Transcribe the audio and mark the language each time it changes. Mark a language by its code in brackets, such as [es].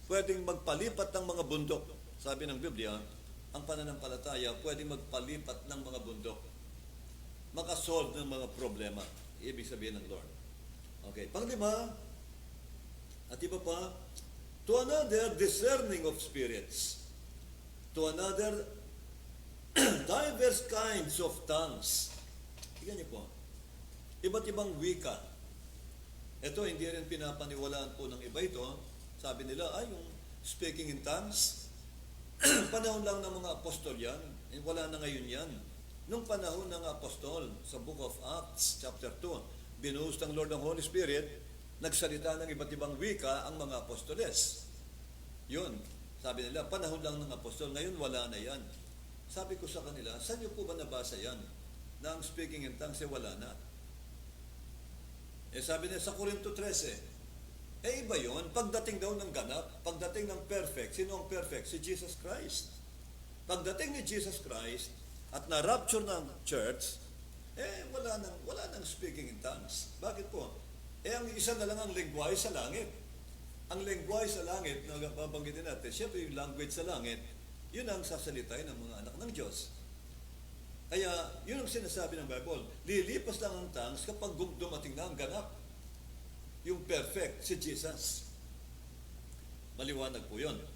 [tl] Pwedeng magpalipat ng mga bundok. Sabi ng Biblia, ang pananampalataya pwedeng magpalipat ng mga bundok. Makasolve ng mga problema. Ibig sabihin ng Lord. Okay, pang-lima, at iba pa, [en] to another discerning of spirits, to another diverse kinds of tongues. [tl] Tingnan niyo po, iba't ibang wika. Ito, hindi rin pinapaniwalaan po ng iba ito. Sabi nila, yung speaking in tongues, panahon lang ng mga apostol yan. Wala na ngayon yan. Nung panahon ng apostol, sa Book of Acts, chapter 2, binuhos ng Lord ng Holy Spirit, nagsalita ng iba't ibang wika ang mga apostoles. Yun, sabi nila, panahon lang ng apostol, ngayon wala na yan. Sabi ko sa kanila, saan niyo po ba nabasa yan? Na ang speaking in tongues wala na. Sabi nila sa Corinto 13, iba yun, pagdating daw ng ganap, pagdating ng perfect, sino ang perfect? Si Jesus Christ. Pagdating ni Jesus Christ, at na-rapture ng church, wala nang speaking in tongues. Bakit po? Ang isa na lang ang lengguwahe sa langit. Ang lengguwahe sa langit, na babanggitin natin, siyempre yung language sa langit, yun ang sasalitay ng mga anak ng Diyos. Kaya, yun ang sinasabi ng Bible. Lilipas lang ang tongues kapag dumating na ang ganap. Yung perfect, si Jesus. Maliwanag po yun.